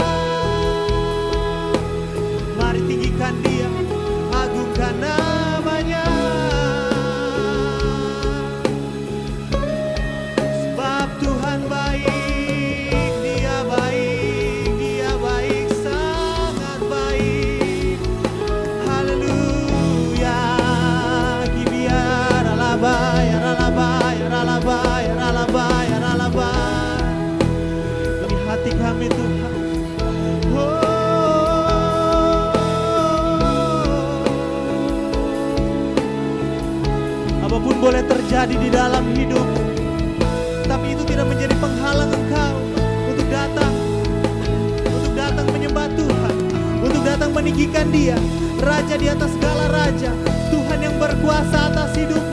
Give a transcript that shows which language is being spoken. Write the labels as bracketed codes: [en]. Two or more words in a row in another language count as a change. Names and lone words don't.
[id] Mari tinggikan Dia, agungkan nama-Nya. Sebab Tuhan baik, Dia baik, sangat baik. Haleluya. Kibiar alaba, ya ralaba, ya ralaba, ya ralaba, ya ralaba. Ini hati kami Tuhan. Apapun boleh terjadi di dalam hidup, tapi itu tidak menjadi penghalang Engkau untuk datang menyembah Tuhan, untuk datang meninggikan Dia, Raja di atas segala raja, Tuhan yang berkuasa atas hidupmu.